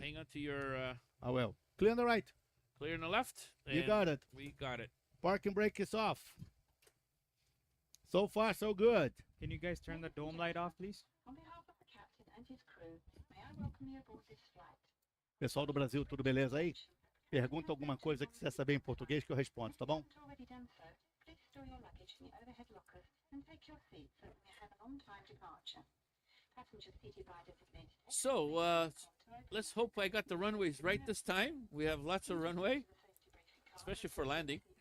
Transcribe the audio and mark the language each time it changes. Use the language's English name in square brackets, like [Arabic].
[English] hang on to your I will. Clear on the right. clear on the left. You and got it. We got it. Parking brake is off. So far, so good. Can you guys turn the dome light off, please? On behalf of the captain and his crew, may I welcome you aboard this flight. [Portuguese] Pessoal do Brasil, tudo beleza aí? Pergunta alguma coisa que você quer saber em português que eu respondo, tá bom? [English] If you've already done so, please store your luggage in the overhead lockers and take your seats so that we have an on-time departure. Passengers seated by designated So, let's hope I got the runways right this time. We have lots of runway, especially for landing.